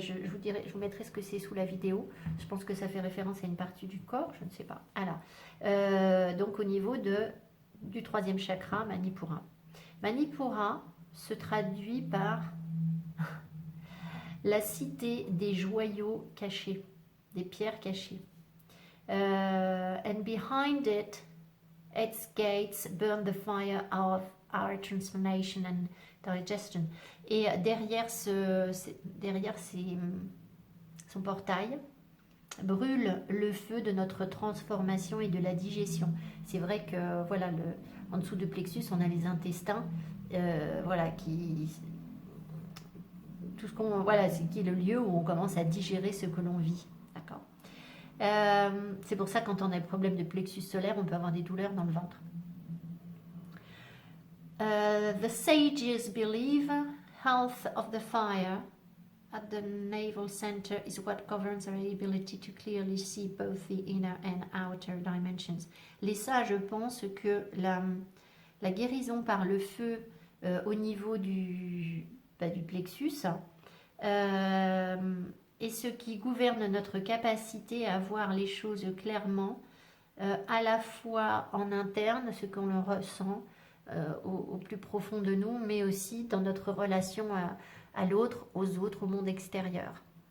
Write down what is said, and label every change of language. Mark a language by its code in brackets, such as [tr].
[fr] Je vous mettrai ce que c'est sous la vidéo. Je pense que ça fait référence à une partie du corps, je ne sais pas. Alors, donc au niveau du 3e chakra, Manipura. Manipura se traduit par la cité des joyaux cachés, des pierres cachées. [en] And behind it, its gates burn the fire of our transformation and digestion. [fr] Et derrière son portail brûle le feu de notre transformation et de la digestion. C'est vrai que voilà, en dessous du plexus, on a les intestins, qui est le lieu où on commence à digérer ce que l'on vit. D'accord. C'est pour ça quand on a des problèmes de plexus solaire, on peut avoir des douleurs dans le ventre. [en] The sages believe health of the fire at the navel center is what governs our ability to clearly see both the inner and outer dimensions. [fr] Les sages pensent que la guérison par le feu au niveau du plexus, euh, et ce qui gouverne notre capacité à voir les choses clairement, à la fois en interne, ce qu'on le ressent au plus profond de nous, mais aussi dans notre relation à l'autre, aux autres, au monde extérieur.